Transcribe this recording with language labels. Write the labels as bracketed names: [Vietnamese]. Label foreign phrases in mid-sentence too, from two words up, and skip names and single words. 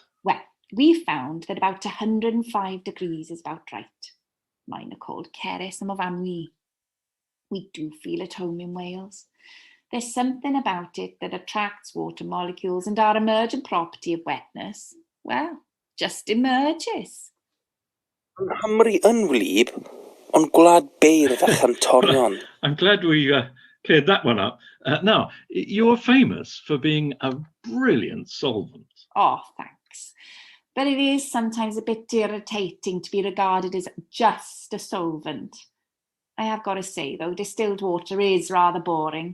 [English] Well, we found that about 105 degrees is about right. Mine are called Ceres and Mofamwy. We do feel at home in Wales. There's something about it that attracts water molecules, and our emergent property of wetness, well, just emerges. [Welsh] Nghymru yn wlyb, ond gwlad beirdd a chantorion. [English] I'm glad we cleared that one up. Now, you're famous for being a brilliant solvent. Oh, thanks. But it is sometimes a bit irritating to be regarded as just a solvent. I have got to say, though, distilled water is rather boring.